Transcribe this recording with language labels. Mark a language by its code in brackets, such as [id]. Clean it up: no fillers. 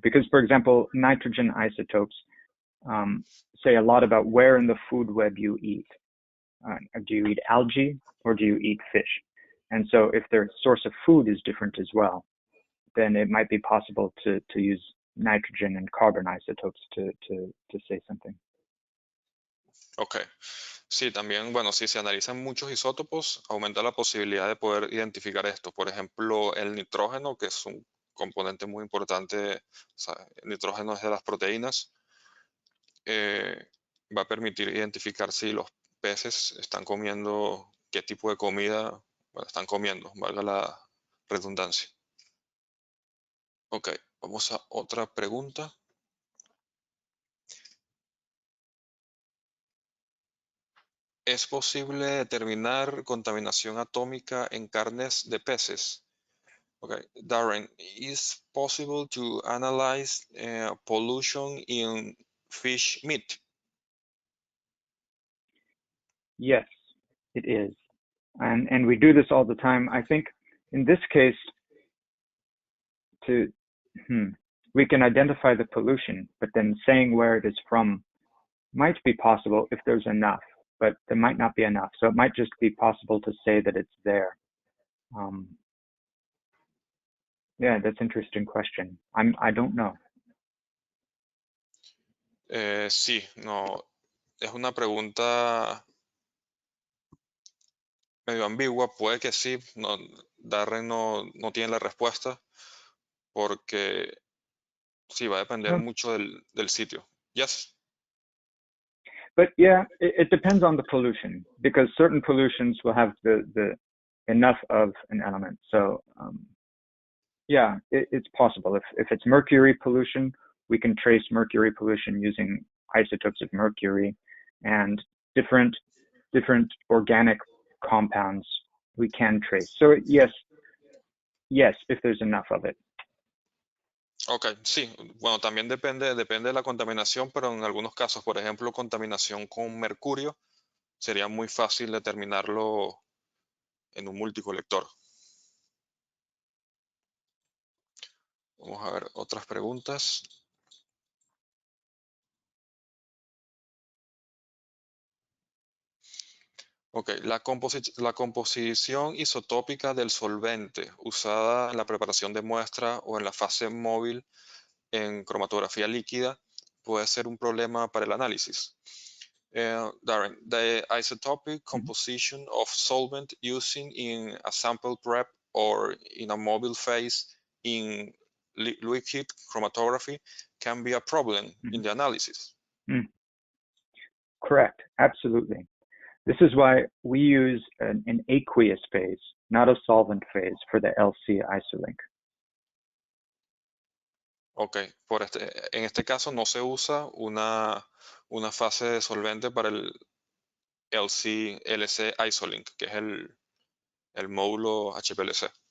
[en] Because, for example, nitrogen isotopes say a lot about where in the food web you eat. Do you eat algae or do you eat fish? And so if their source of food is different as well, then it might be possible to use nitrogen and carbon isotopes to say something. Ok. [es] Sí, también, bueno, si se analizan muchos isótopos, aumenta la posibilidad de poder identificar esto. Por ejemplo, el nitrógeno, que es un componente muy importante, o sea, el nitrógeno es de las proteínas, eh, va a permitir identificar si los peces están comiendo, qué tipo de comida, bueno, están comiendo, valga la redundancia. Ok, vamos a otra pregunta. ¿Es posible determinar contaminación atómica en carnes de peces? [en] Okay, Darren, is possible to analyze pollution in fish meat? Yes, it is. And we do this all the time. I think in this case, to we can identify the pollution, but then saying where it is from might be possible if there's enough. but there might not be enough. So it might just be possible to say that it's there. Yeah, that's an interesting question. I don't know. [es] Sí, no, es una pregunta medio ambigua, puede que sí, no, Darren no tiene la respuesta porque sí, va a depender No. mucho del sitio. [en] Yes. But yeah, it depends on the pollution, because certain pollutions will have the enough of an element. So yeah, it's possible. If it's mercury pollution, we can trace mercury pollution using isotopes of mercury, and different organic compounds we can trace. So yes, if there's enough of it. [es] Ok, sí, bueno, también depende de la contaminación, pero en algunos casos, por ejemplo, contaminación con mercurio, sería muy fácil determinarlo en un multicolector. Vamos a ver otras preguntas. Ok, la composición isotópica del solvente usada en la preparación de muestra o en la fase móvil en cromatografía líquida puede ser un problema para el análisis. [en] Darren, the isotopic composition of solvent using in a sample prep or in a mobile phase in liquid chromatography can be a problem in the analysis. Correct, absolutely. This is why we use an aqueous phase, not a solvent phase, for the LC isolink. [es] Ok, en este caso no se usa una fase de solvente para el LC Isolink, que es el módulo HPLC.